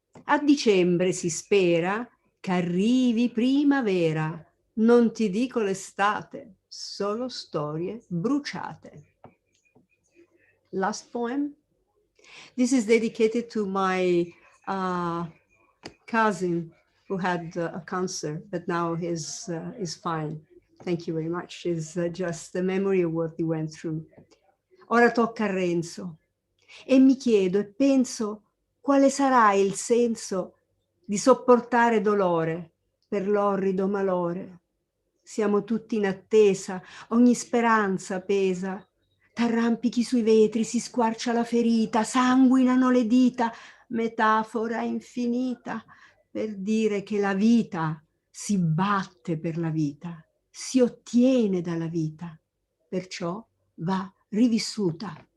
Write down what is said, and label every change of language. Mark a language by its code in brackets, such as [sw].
[it] A dicembre si spera che arrivi primavera. Non ti dico l'estate, solo storie bruciate. [en] Last poem. This is dedicated to my cousin who had a cancer, but now is fine. Thank you very much. It's just the memory of what he went through. [it] Ora tocca a Renzo e mi chiedo e penso quale sarà il senso di sopportare dolore per l'orrido malore. Siamo tutti in attesa, ogni speranza pesa. T'arrampichi sui vetri, si squarcia la ferita, sanguinano le dita, metafora infinita per dire che la vita si batte per la vita, si ottiene dalla vita, perciò va rivissuta.